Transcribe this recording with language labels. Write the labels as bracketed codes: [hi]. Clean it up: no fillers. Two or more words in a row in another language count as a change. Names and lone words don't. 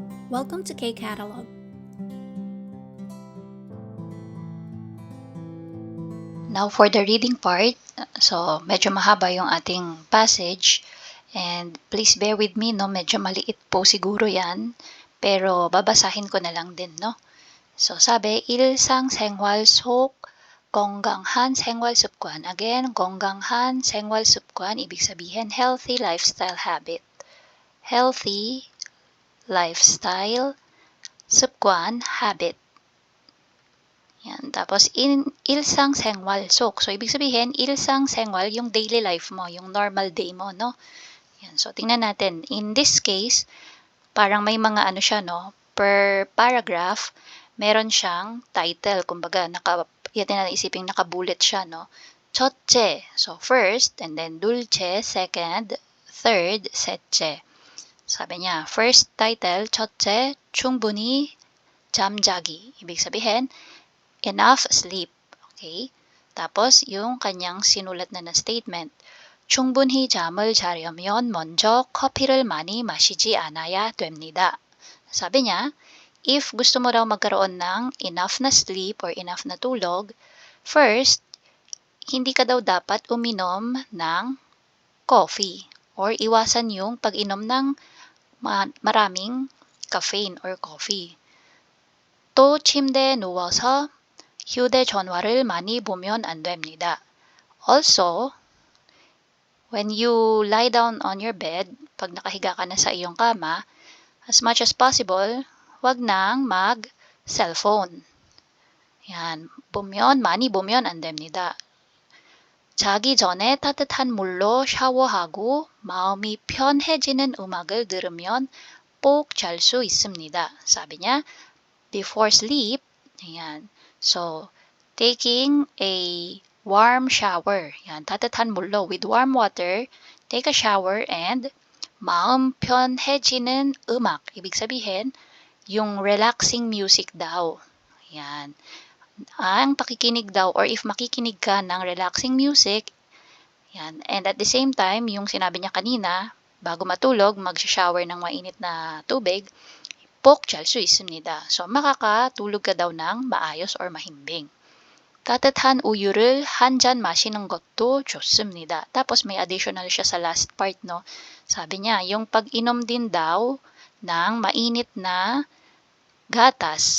[en] Welcome to K-Catalog. Now for the reading part, so [tl] medyo mahaba yung ating [en] passage and please bear with me, no, [tl] medyo maliit po siguro yan, pero babasahin ko na lang din, no. So sabi, [ko] 일상생활 속 건강한 생활 습관. Again, 건강한 생활 습관, [tl] ibig sabihin [en] healthy lifestyle habit. Healthy lifestyle 습관 habit. [tl] Yan. Tapos, [ko] 일상생활 속. [tl] So, ibig sabihin, 일상생활, yung [en] daily life [tl] mo, yung [en] normal day [tl] mo, no? Yan. So, tingnan natin. [en] In this case, [tl] parang may mga ano siya, no? [en] Per paragraph, meron siyang title. [tl] Kumbaga, yan na isipin, nakabullet siya, no? [ko] 첫째. [en] So, first, and then 둘째, second, third, [ko] 셋째. [tl] Sabi niya, [en] first title, [ko] 첫째, 충분히 잠자기. [tl] Ibig sabihin, [en] enough sleep. Okay? [tl] Tapos, yung kanyang sinulat na statement. [ko] 충분히 잠을 자려면 먼저 커피를 많이 마시지 않아야 됩니다. [tl] Sabi niya, if gusto mo raw magkaroon ng enough na sleep or enough na tulog, first, hindi ka daw dapat uminom ng coffee or iwasan yung pag-inom ng maraming [en] caffeine or coffee. [ko] 또 침대에 누워서 휴대전화를 많이 보면 안 됩니다. [en] Also, when you lie down on your bed, [tl] pag nakahiga ka na sa iyong kama, [en] as much as possible, [tl] wag nang mag-cellphone. Yan. [ko] 많이 보면 안 됩니다. 자기 전에 따뜻한 물로 샤워하고 마음이 편해지는 음악을 들으면 꼭 잘 수 있습니다. [tl] 사비 niya, [en] before sleep, ayan. So, taking a warm shower. [tl] Yan, [ko] 따뜻한 물로 [en] with warm water, take a shower and [ko] 마음 편해지는 음악. [tl] Ibig sabihin, yung [en] relaxing music [tl] daw. Yan. Ang pakikinig daw or if makikinig ka ng [en] relaxing music, [tl] yan. [en] And at the same time, [tl] yung sinabi niya kanina, bago matulog, mag-shower ng mainit na tubig, [ko] 꼭 잘 수 있습니다. [tl] So, makakatulog ka daw ng maayos or mahimbing. [ko] 따뜻한 우유를 한 잔 마시는 것도 좋습니다. [tl] Tapos may additional siya sa last part, no? Sabi niya, yung pag-inom din daw ng mainit na gatas.